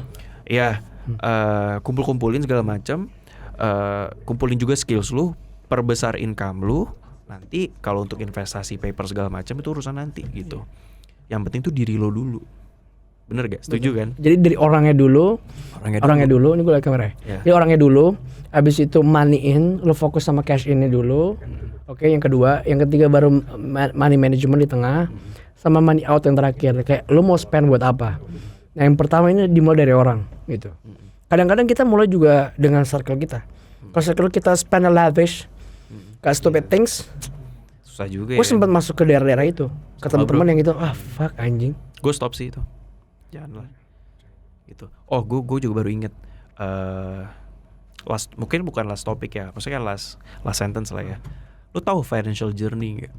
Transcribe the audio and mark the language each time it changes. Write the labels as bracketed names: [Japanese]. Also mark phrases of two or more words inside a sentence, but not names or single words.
[Indonesian] Ya, kumpul-kumpulin segala macam, kumpulin juga skills lu, perbesar income lu. Nanti kalau untuk investasi paper segala macam itu urusan nanti gitu. Yang penting tuh diri lo dulu. Bener gak? Setuju kan? Jadi dari orangnya dulu. Ini gue liat kamera. Jadi orangnya dulu, abis itu [English] money in, [Indonesian] lo fokus sama [English] cash in- [Indonesian] nya dulu. Oke, yang kedua, yang ketiga baru [English] money management [Indonesian] di tengah, sama [English] money out [Indonesian] yang terakhir. Kayak lo mau spend buat apa? Nah, yang pertama ini dimulai dari orang gitu. Kadang-kadang kita mulai juga dengan circle kita. Kalau circle kita [English] spend lavish, [Indonesian] kayak [English] stupid things, [Indonesian] susah juga. Gue sempat masuk ke daerah-daerah itu, ke teman-teman yang gitu, fuck anjing. Gue stop sih itu. Janganlah gitu. Oh, gue juga baru inget mungkin bukan [English] last topic [Indonesian] ya, maksudnya [English] last sentence [Indonesian] lah ya. Lu tahu [English] financial journey [Indonesian] nggak?